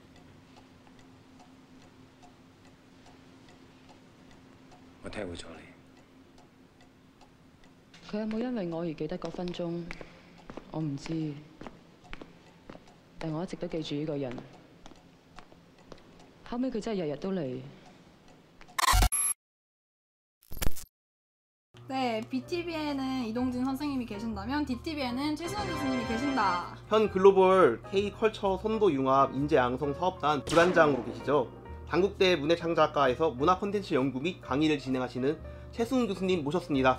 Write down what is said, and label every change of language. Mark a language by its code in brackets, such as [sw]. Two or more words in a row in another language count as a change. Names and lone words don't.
[yue] 我體會咗你。佢有冇因為我而記得嗰分鐘？我唔知，但我一直都記住呢個人。後尾佢真係日日都嚟。 [ko] 네, BTV에는 이동진 선생님이 계신다면 DTV에는 최수영 교수님이 계신다. 현 글로벌 K컬처 선도융합 인재양성 사업단 부단장으로 계시죠. 단국대 문예창작과에서 문화 콘텐츠 연구 및 강의를 진행하시는 최수은 교수님 모셨습니다.